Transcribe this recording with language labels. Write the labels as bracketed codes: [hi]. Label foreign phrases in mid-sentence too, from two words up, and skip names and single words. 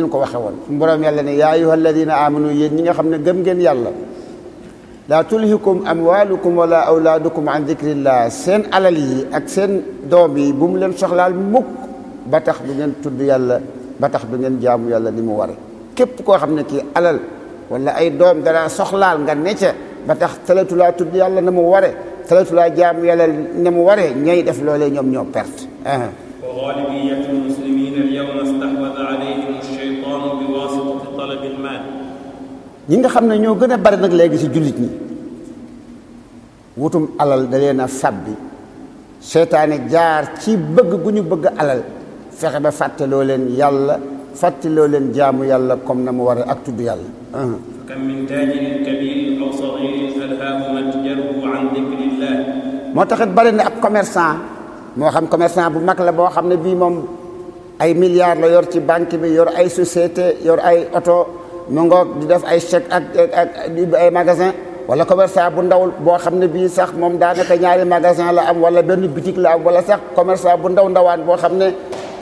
[wo] ñu ko waxee woon suñu borom yàlla ne [ar] يا أيها الذين آمنوا [wo] yéen ñi nga xam ne gëm ngeen yàlla [ar] لا تلهكم أموالكم ولا أولادكم عن ذكر الله [wo] seen alal yi ak seen doom yi bu mu leen soxlaal mukk ba tax du ngeen tudd yàlla ba tax du ngeen jaamu yàlla ni mu waree képp koo xam ne kii alal wala ay doom dara soxlaal nga necca ba tax talatulaa tudd yàlla na mu ware talatulaa jaamu yàlla na mu ware ñooy def loolee ñoom ñoo perte [ar] وغالبية المسلمين اليوم استحوذ عليهم الشيطان بواسطة طلب المال [wo] ñi nga xam ne ñoo gën a bari nag léegi ci jullit ñi wutum alal da leen a fàbbi seytaane jaar ci bëgg gu ñu bëgg alal fexe ba fàttaloo leen yàlla fàttaloo leen jaamu yàlla comme na mu ware ak tudd yàlla [ar] كم من تاجر كبير أو صغير ألهاه متجره عن ذكر الله [wo] moo taxit bari na ab commerçant moo xam commerçant bu mag la boo xam ne bii moom ay milliards la yor ci banque bi yor ay société yor ay oto mu ngoog di def ay chèque ak ay magasin wala commerçant bu ndaw boo xam ne bii sax moom daanaka ñaari magasin la am wala benn boutique la am wala sax commerçant bu ndawaan boo xam ne ab